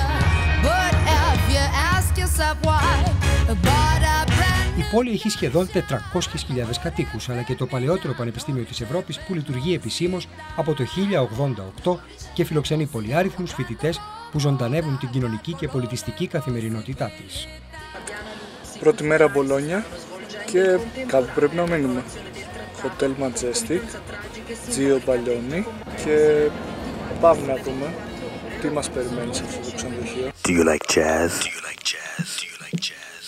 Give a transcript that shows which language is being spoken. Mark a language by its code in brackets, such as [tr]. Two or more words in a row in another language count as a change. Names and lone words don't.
[el] Η πόλη έχει σχεδόν 400.000 κατοίκους, αλλά και το παλαιότερο πανεπιστήμιο της Ευρώπης που λειτουργεί επισήμως από το 1088 και φιλοξενεί πολυάριθμους φοιτητές που ζωντανεύουν την κοινωνική και πολιτιστική καθημερινότητά της. Πρώτη μέρα Μπολόνια και κάπου πρέπει να μείνουμε. Hotel Majestic, Gio Baglioni, και πάμε να δούμε τι μας περιμένει σε αυτό το ξενοδοχείο. [en] Do you like jazz? Do you like jazz? Do you like jazz?